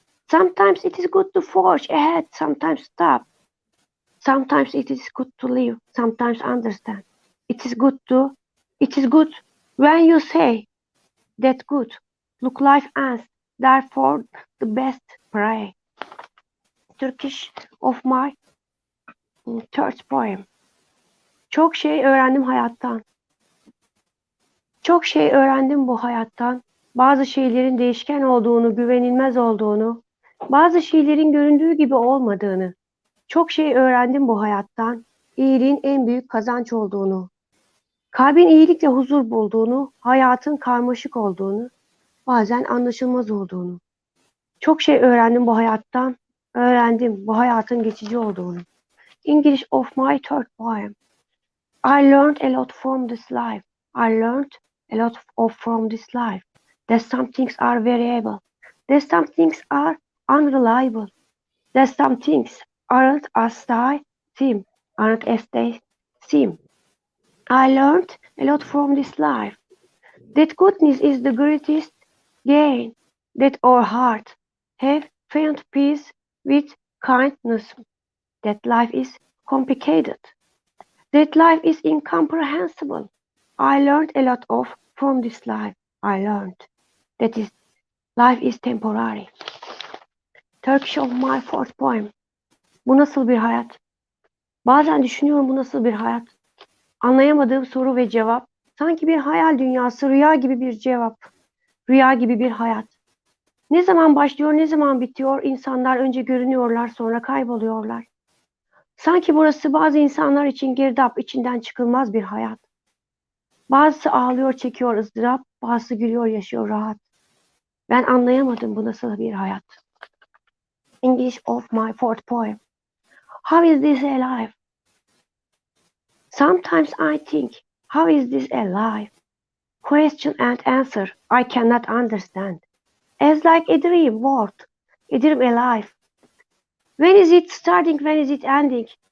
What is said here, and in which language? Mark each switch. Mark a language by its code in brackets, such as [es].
[en] Sometimes it is good to forge ahead. Sometimes stop. Sometimes it is good to live. Sometimes understand. It is good to It is good when you say that good. Look life ends, therefore the best pray. Turkish of my third poem. [tr] Çok şey öğrendim hayattan. Çok şey öğrendim bu hayattan. Bazı şeylerin değişken olduğunu, güvenilmez olduğunu, bazı şeylerin göründüğü gibi olmadığını. Çok şey öğrendim bu hayattan. İyiliğin en büyük kazanç olduğunu. Kalbin iyilikle huzur bulduğunu, hayatın karmaşık olduğunu, bazen anlaşılmaz olduğunu. Çok şey öğrendim bu hayattan. Öğrendim bu hayatın geçici olduğunu. [en] English of my third poem. I learned a lot from this life. I learned a lot from this life. That some things are variable. That some things are unreliable. That some things aren't as they seem. Aren't as they seem. I learned a lot from this life. That goodness is the greatest gain. That our heart have found peace with kindness. That life is complicated. That life is incomprehensible. I learned a lot from this life. I learned that is life is temporary. Turkish of my fourth poem. [tr] Bu nasıl bir hayat? Bazen düşünüyorum bu nasıl bir hayat? Anlayamadığım soru ve cevap. Sanki bir hayal dünyası, rüya gibi bir cevap. Rüya gibi bir hayat. Ne zaman başlıyor, ne zaman bitiyor? İnsanlar önce görünüyorlar, sonra kayboluyorlar. Sanki burası bazı insanlar için girdap, içinden çıkılmaz bir hayat. Bazısı ağlıyor, çekiyor ızdırap, bazısı gülüyor, yaşıyor rahat. Ben anlayamadım bu nasıl bir hayat. [en] English of my fourth poem. How is this alive? Sometimes I think, how is this alive? Question and answer I cannot understand. As like a dream world, a dream alive. When is it starting, when is it ending?